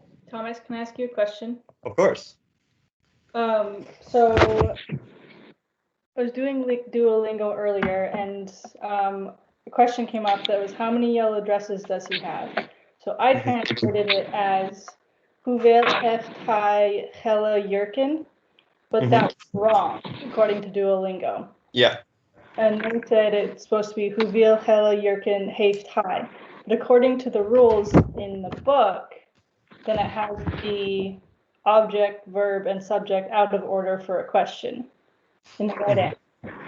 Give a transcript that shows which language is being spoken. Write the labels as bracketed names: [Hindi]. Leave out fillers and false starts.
[English] Thomas, can I ask you a question? Of course. So I was doing Duolingo earlier, and a question came up that was, how many yellow dresses does he have? So I translated it as, [Dutch] hoeveel heeft hij gele jurken? [English] But that was wrong, according to Duolingo. Yeah. And they said it's supposed to be, [Dutch] hoeveel gele jurken heeft hij? [English] But according to the rules in the book, then it has the object, verb, and subject out of order for a question in the right answer.